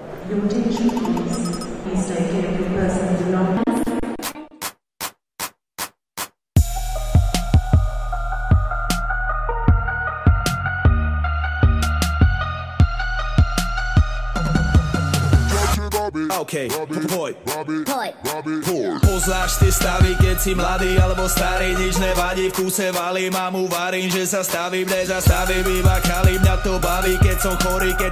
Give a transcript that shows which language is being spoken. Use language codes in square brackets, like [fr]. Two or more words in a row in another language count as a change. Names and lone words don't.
[en] Your attention please. Please take care of the person who do not. [sk] OK, poď. Poznáš ty stavy, keď si mladý alebo starý, nič nevadí, v kúse valím a mu varím, že sa stavím, nezastavím, iba kalím, mňa to baví, keď som chorý, keď